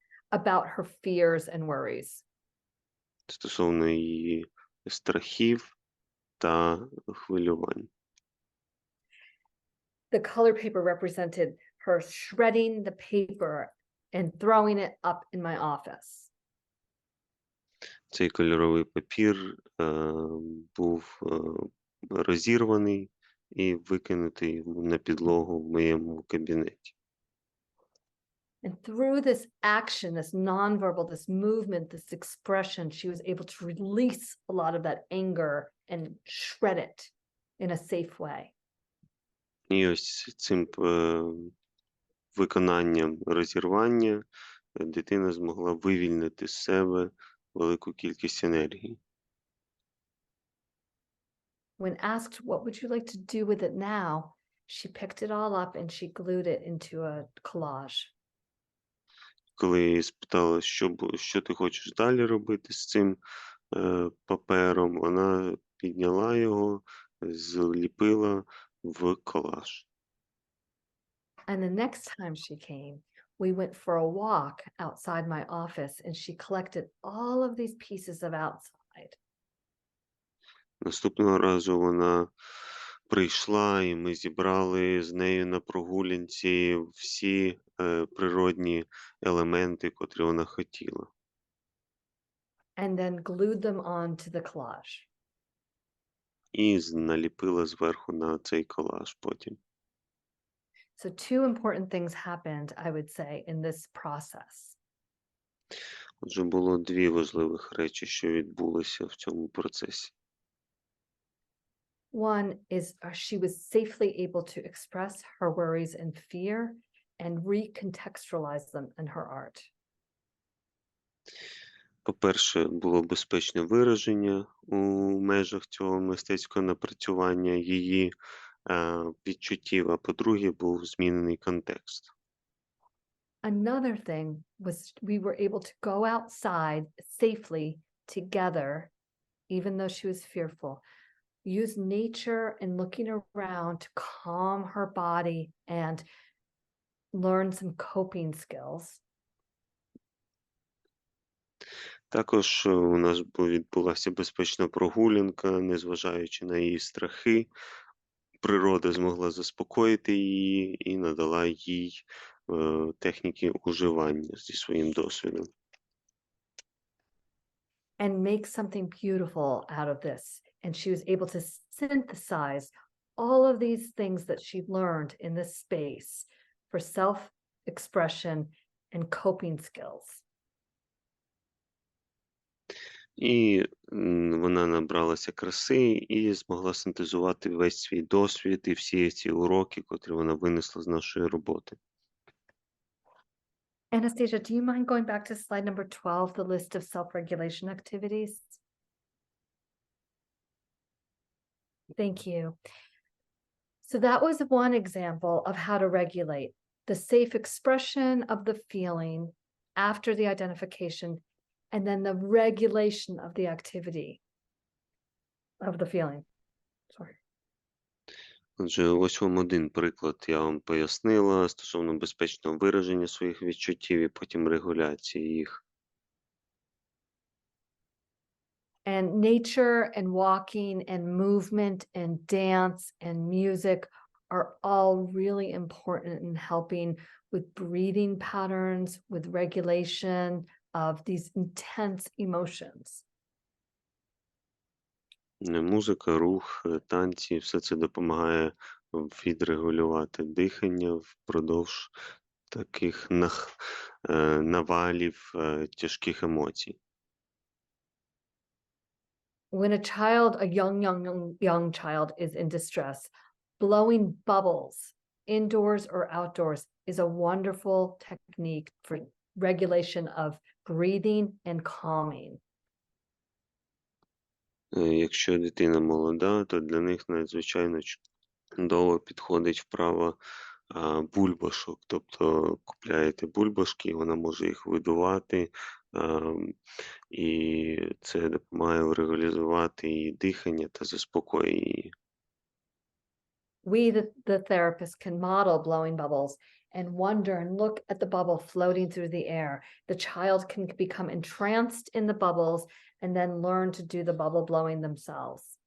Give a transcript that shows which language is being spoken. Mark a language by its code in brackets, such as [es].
[en] About her fears and worries. [uk] Стосовно її страхів та хвилювань. [en] The colored paper represented her shredding the paper and throwing it up in my office. [uk] Цей кольоровий папір був розірваний і викинутий на підлогу в моєму кабінеті. [en] And through this action, this nonverbal, this movement, this expression, she was able to release a lot of that anger and shred it in a safe way. [uk] І ось цим виконанням розірвання дитина змогла вивільнити з себе велику кількість енергії. [en] When asked, what would you like to do with it now? she picked it all up and she glued it into a collage. [uk] Коли я її спитала, що ти хочеш далі робити з цим папером, вона підняла його, зліпила в колаж. [en] And the next time she came, we went for a walk outside my office and she collected all of these pieces of outside. [uk] Наступного разу вона прийшла, і ми зібрали з нею на прогулянці всі природні елементи, котрі вона хотіла. [en] And then glued them onto the collage. [uk] І наліпила зверху на цей колаж потім. [en] So two important things happened, I would say, in this process. [uk] Отже, було дві важливих речі, що відбулося в цьому процесі. [en] One is she was safely able to express her worries and fear and recontextualize them in her art. [uk] По-перше, було безпечне вираження у межах цього мистецького напрацювання її відчуттів, а по-друге, був змінений контекст. [en] Another thing was we were able to go outside safely together, even though she was fearful. Use nature and looking around to calm her body and learn some coping skills. [uk] Також у нас відбулася безпечна прогулянка, незважаючи на її страхи. Природа змогла заспокоїти її і надала їй техніки уживання зі своїм досвідом. [en] And make something beautiful out of this. And she was able to synthesize all of these things that she learned in this space for self-expression and coping skills. [uk] І вона набралася краси і змогла синтезувати весь свій досвід і всі ці уроки, котрі вона винесла з нашої роботи. [en] Anastasia, do you mind going back to slide number 12, the list of self-regulation activities? Thank you. So that was one example of how to regulate the safe expression of the feeling after the identification, and then the regulation of the activity of the feeling. Sorry. [uk] Отже, ось вам один приклад я вам пояснила стосовно безпечного вираження своїх відчуттів і потім регуляції їх. [en] And nature and walking and movement and dance and music are all really important in helping with breathing patterns, with regulation of these intense emotions. [uk] Музика, рух, танці – все це допомагає відрегулювати дихання впродовж таких навалів тяжких емоцій. [en] When a child, a young child is in distress, blowing bubbles indoors or outdoors is a wonderful technique for regulation of breathing and calming. [uk] Якщо дитина молода, то для них надзвичайно чудово підходить вправа бульбашок. Тобто купляєте бульбашки, і вона може їх видувати, і це допомагає врегулювати її дихання та заспокоює її. [en] We, the therapist, can model blowing bubbles and wonder and look at the bubble floating through the air. The child can become entranced in the bubbles and then learn to do the bubble blowing themselves.